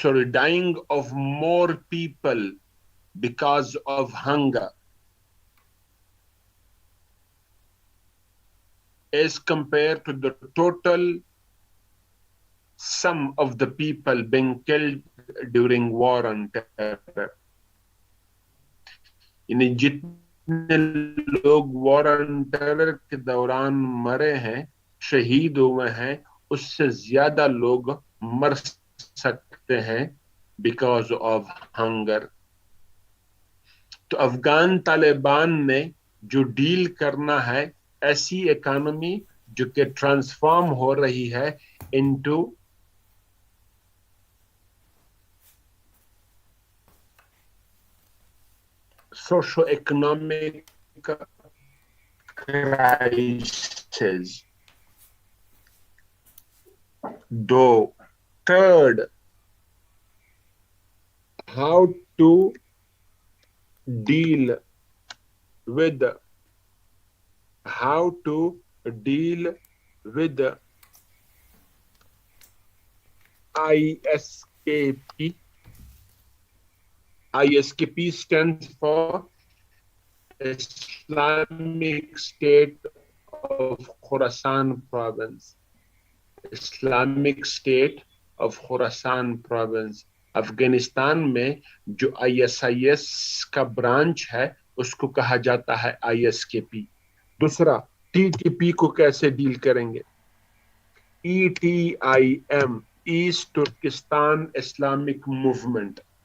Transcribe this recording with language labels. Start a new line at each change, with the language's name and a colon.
English: Dying of more people because of hunger as compared to the total sum of the people being killed during war on terror.
Hindi: यानी जितने लोग war on terror के दौरान मरे हैं, शहीद हुए हैं, उससे ज्यादा लोग मर सकते हैं
English: Because of hunger.
Hindi: तो अफगान तालिबान ने जो डील करना है, ऐसी इकोनॉमी जो कि ट्रांसफॉर्म हो रही है into
English: socio-economic crisis. Third, how to deal with ISKP. ISKP stands for Islamic State of Khorasan Province. Islamic State of Khorasan Province.
Hindi: Afghanistan में जो ISIS का ब्रांच है उसको कहा जाता है ISKP. दूसरा, TTP को कैसे डील करेंगे? ETIM, East Turkistan Islamic movement.